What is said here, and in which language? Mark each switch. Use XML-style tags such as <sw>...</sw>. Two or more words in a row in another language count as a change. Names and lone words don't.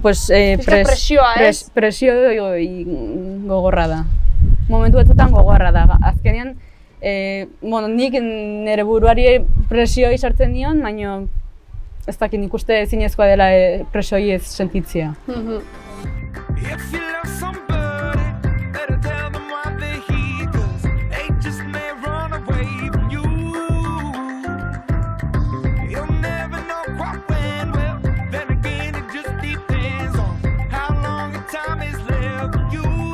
<eu>presioa, ez? Presio gogorra da. Momentu batzutan gogorra da. Azkenean, nik nire buruari presioa sartzen nion, baina ez dakit nik uste zinezkoa dela presioi ez sentitzea.</eu> <en>If you love somebody, better tell them why they're here, 'cause they just may run away from you. You'll never know quite when, well, then again it just depends on how long the time is left for you.</en>